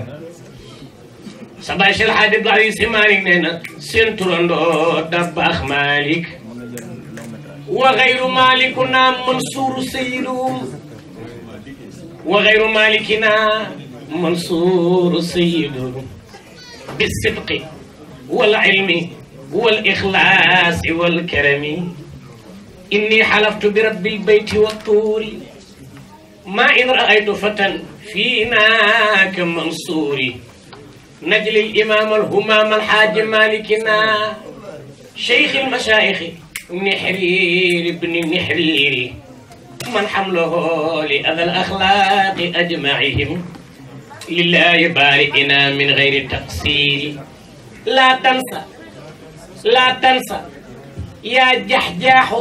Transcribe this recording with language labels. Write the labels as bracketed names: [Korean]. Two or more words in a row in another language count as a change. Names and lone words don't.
[Wolof] sa baay Cheikh Hadji Abdou Aziz Si Malick nee na seen turandoo Dabakh Malick [Arabic] وخير مالكنا منصور سيدهم وخير مالكنا منصور سيدهم بالصدق والعلم والإخلاص وال كرم إني حلفت برب البيت والطور ما إن رأيت فتى فينا كمنصور نجل الإمام الهمام الحاج مالكنا شيخ المشايخ نحرير ابن النحرير من حمله لأذى الأخلاق أجمعهم لله بارئنا من غير تقصير لا تنسى لا تنسى يا جحجاح